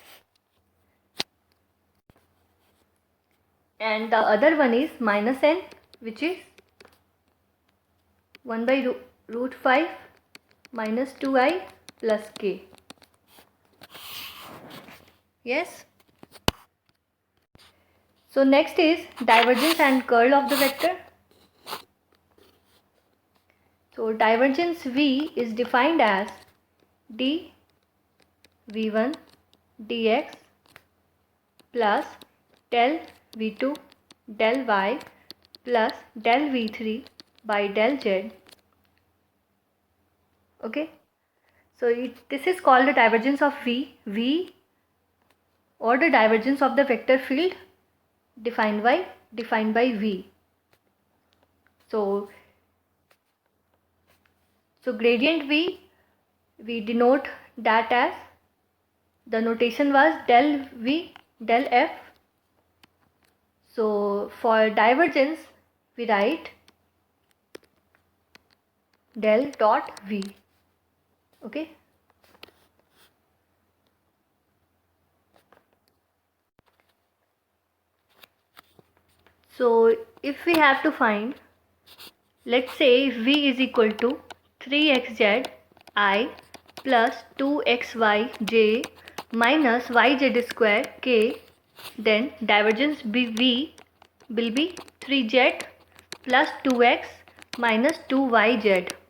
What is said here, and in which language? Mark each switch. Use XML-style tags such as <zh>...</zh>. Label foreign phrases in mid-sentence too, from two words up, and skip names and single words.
<en>And the other one is minus n, which is 1 by root 5 minus 2i plus k. Yes. So next is divergence and curl of the vector. So divergence v is defined as d v1 dx plus del v2 del y plus del v3 by del z. Okay. So this is called the divergence of v or the divergence of the vector field defined by v. So gradient v, we denote that as, the notation was del v del f. So for divergence we write del dot v. Okay. So if we have to find, let's say if v is equal to 3xz I plus 2xyj minus yz square k, then divergence v will be 3z plus 2x minus 2yz.</en>